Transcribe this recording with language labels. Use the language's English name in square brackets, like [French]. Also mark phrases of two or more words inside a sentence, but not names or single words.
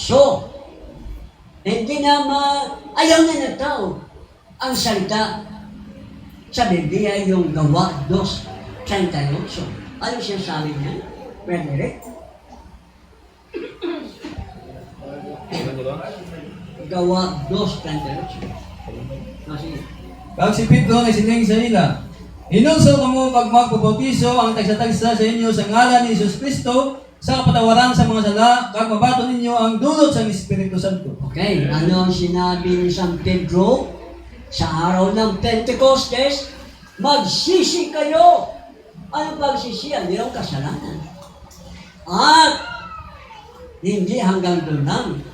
[Filipino] Hindi na ayaw na ng tao ang salita sa Biblia yung Gawa 2:38. Ano siya sabi niya? Frederick? Gawa 2:38. Kasi, [Hiligaynon] Kag si Pedro nga sining sa ila, hinunso kamo pag magpabautiso ang tagsa-tagsa sa inyo sa ngalan ni Jesus Kristo sa kapatawaran sa mga sala, kag mabato ninyo ang dulot sa Espiritu Santo. [Filipino] Okay, ano ang sinabi ni San Pedro? Sa araw ng Pentecostes, magsisi kayo. Ano pagsisiyan? Yung kasalanan. At hindi hanggang doon lang.